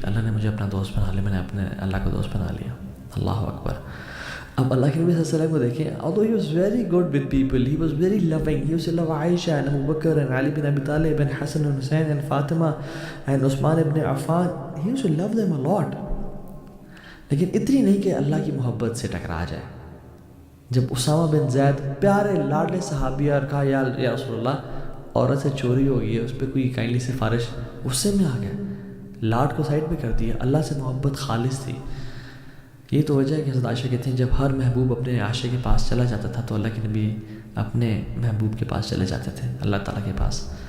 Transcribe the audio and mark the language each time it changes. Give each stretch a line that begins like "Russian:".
Urdu: اللہ نے مجھے اپنا دوست بنا لیا، میں نے اپنے اللہ کو دوست بنا لیا. اللہ اکبر. اب اللہ کے نبی صلی اللہ علیہ وسلم کو دیکھیں،
English: although he was very good with people, he was very loving, he used to love Aisha and Abu Bakr and Ali bin Abi Talib and Hassan and Hussein and Fatima and Usman ibn Affan. He used to love them a lot.
Urdu: لیکن اتنی نہیں کہ اللہ کی محبت سے ٹکرا جائے. جب اسامہ بن زید پیارے لاڈلے صحابی اور کہا یا رسول اللہ عورت سے چوری ہو گئی ہے، اس پہ کوئی کائنڈلی سفارش، غصے میں آ گیا، لاڈ کو سائڈ پہ کر دیا. اللہ سے محبت خالص تھی. یہ تو وجہ ہے کہ حضرت عائشہ کہتی ہیں جب ہر محبوب اپنے عاشق کے پاس چلا جاتا تھا تو اللہ کے نبی اپنے محبوب کے پاس چلے جاتے تھے، اللہ تعالیٰ کے پاس.